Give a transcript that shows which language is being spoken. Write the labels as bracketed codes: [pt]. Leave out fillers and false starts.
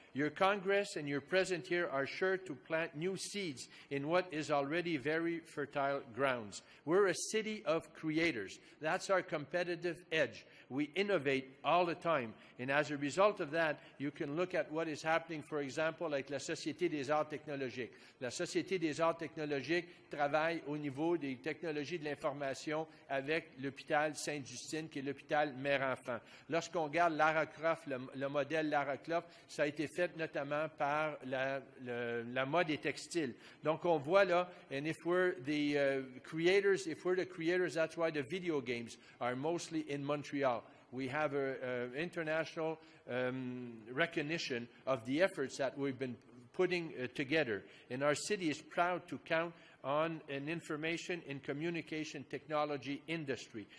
[en] Your Congress and your presence here are sure to plant new seeds in what is already very fertile grounds. We're a city of creators. That's our competitive edge. We innovate all the time. And as a result of that, you can look at what is happening, for example, like la Société des Arts Technologiques. [fr] La Société des Arts Technologiques travaille au niveau des technologies de l'information avec l'hôpital Sainte-Justine, qui est l'hôpital Mère-Enfant. Lorsqu'on regarde Lara Croft, le modèle Lara Croft, ça a été fait notamment par la mode et textile. Donc on voit là, [en] and if we're the creators, that's why the video games are mostly in Montreal. We have an international recognition of the efforts that we've been putting together. And our city is proud to count on an information and communication technology industry.